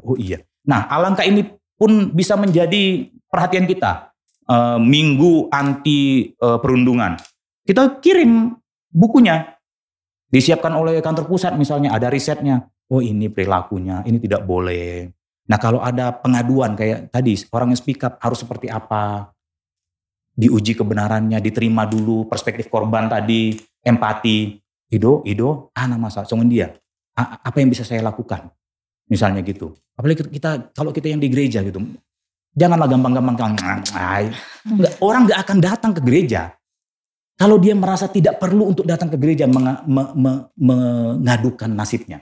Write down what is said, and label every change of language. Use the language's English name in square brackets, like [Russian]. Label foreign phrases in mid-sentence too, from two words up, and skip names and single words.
[Indonesian] Nah, alangkah ini pun bisa menjadi perhatian kita. Minggu anti perundungan. Kita kirim bukunya. Disiapkan oleh kantor pusat misalnya, ada risetnya. Oh ini perilakunya, ini tidak boleh. Nah kalau ada pengaduan kayak tadi, orang yang [English] speak up [Indonesian] harus seperti apa? Diuji kebenarannya, diterima dulu perspektif korban tadi, empati. [Batak Toba] Ido, masa, songon dia. [Indonesian] Apa yang bisa saya lakukan? Misalnya gitu. Apalagi kalau kita yang di gereja gitu, janganlah gampang-gampang. Orang gak akan datang ke gereja kalau dia merasa tidak perlu untuk datang ke gereja mengadukan nasibnya.